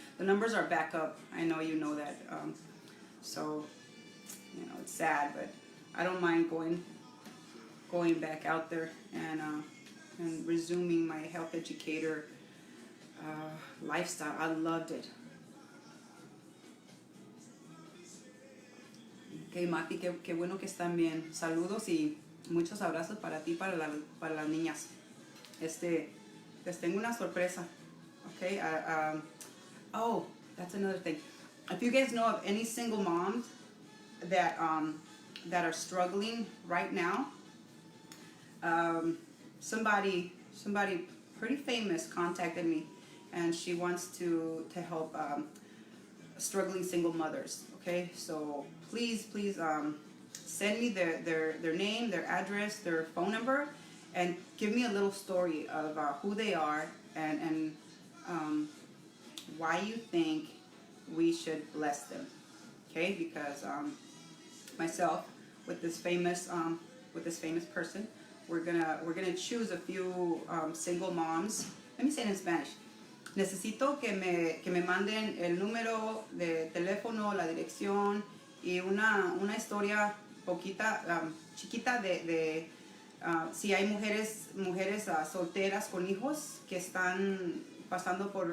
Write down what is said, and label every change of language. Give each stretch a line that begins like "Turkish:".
English: The numbers are back up. I know you know that. So, you know, it's sad, but I don't mind going back out there and resuming my health educator lifestyle. I loved it.
Spanish: Ok, Mati, qué bueno que están bien. Saludos y muchos abrazos para ti, para las niñas. Les tengo una sorpresa. Okay.
English: Oh, that's another thing. If you guys know of any single moms that are struggling right now, somebody pretty famous contacted me, and she wants to help struggling single mothers. Okay, so please send me their name, their address, their phone number, and give me a little story of who they are and why you think we should bless them. Okay, because myself with this famous person, we're gonna choose a few single moms. Let me say it in Spanish.
Spanish: Necesito que me manden el número de teléfono, la dirección y una historia chiquita de si hay mujeres solteras con hijos que están pasando